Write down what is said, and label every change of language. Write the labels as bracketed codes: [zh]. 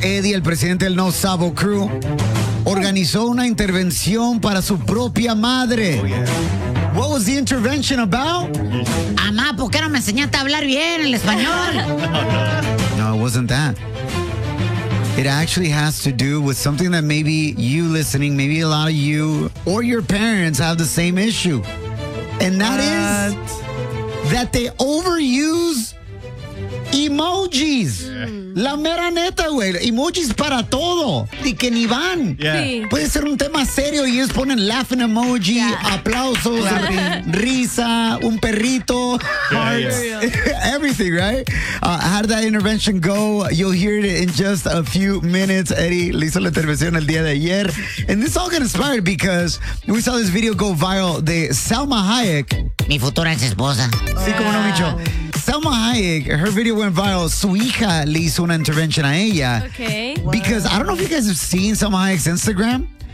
[es] Eddie, el presidente del No Sabo Crew, organizó una intervención para su propia madre. [en] Oh, yeah. What was the intervention about? [es] Amá, ¿por qué no me enseñaste a hablar bien el español? [en] No, it wasn't that. It actually has to do with something that maybe you listening, maybe a lot of you or your parents have the same issue. And that is that they overuse emojis. [es] La mera neta, güey. Emojis para todo. Y que ni van. [en] Yeah. [es] Sí. Puede ser un tema serio y ellos ponen [en] laughing emoji, [es] yeah, aplausos, claro, risa, un perrito, [en] hearts, everything, right? How did that intervention go? You'll hear it in just a few minutes. [es] Eddie le hizo la intervención el día de ayer. [en] And this all got inspired because we saw this video go viral [es] de Salma Hayek. Mi futura ex esposa. Sí, como no, Micho. Salma Hayek, [en] her video went viral. [es] Su hija le hizo una intervención a ella. [en] Okay. Because I don't know if you guys have seen Salma Hayek's Instagram.